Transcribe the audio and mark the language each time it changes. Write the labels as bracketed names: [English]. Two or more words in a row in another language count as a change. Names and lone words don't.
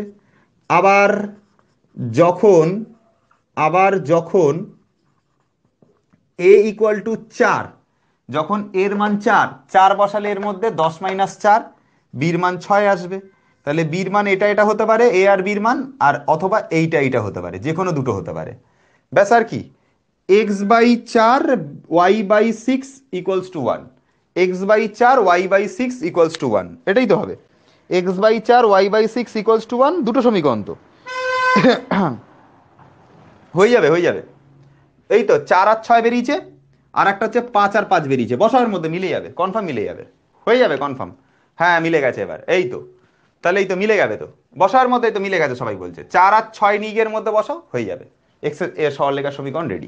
[Bangla] আবার যখন যখন a = 4, যখন এর মান 4, 4 বসালে এর মধ্যে 10 - 4, বীর মান 6 আসবে। তাহলে বীর মান এটা এটা হতে পারে, এ আর বীর মান, আর অথবা এইটা হতে পারে, যে কোনো দুটো হতে পারে। ব্যাস, আর কি, x/4 y/6 = 1, x/4 y/6 = 1, এটাই তো হবে, x/4 y/6 = 1, দুটো সমীকরণ তো হয়ে যাবে, হয়ে যাবে। এই তো 4 আর 6 বেরিয়েছে, আর একটা হচ্ছে 5 আর 5 বেরিয়েছে, বসার মধ্যে মিলে যাবে, কনফার্ম মিলে যাবে, হয়ে যাবে কনফার্ম। হ্যাঁ মিলে গেছে এবার, এই তো, তাহলে এই তো মিলে যাবে, তো বসার মধ্যে তো মিলে গেছে, সবাই বলছে 4 আর 6 নিজের মধ্যে বসাও, হয়ে যাবে, এক্স এর সরলরেখার সমীকরণ রেডি।